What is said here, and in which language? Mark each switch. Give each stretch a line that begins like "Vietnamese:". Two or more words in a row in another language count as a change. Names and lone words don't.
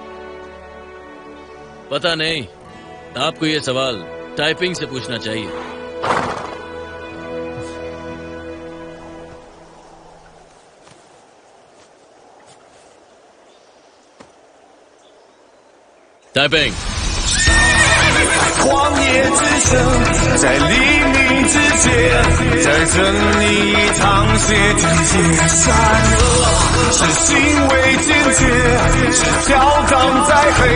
Hindi: पता नहीं, आपको ये सवाल टाइपिंग से पूछना चाहिए। टाइपिंग।
Chinese: 旷野之声，在黎明之前，在这里一淌血之间，善恶是行为坚决，是跳荡在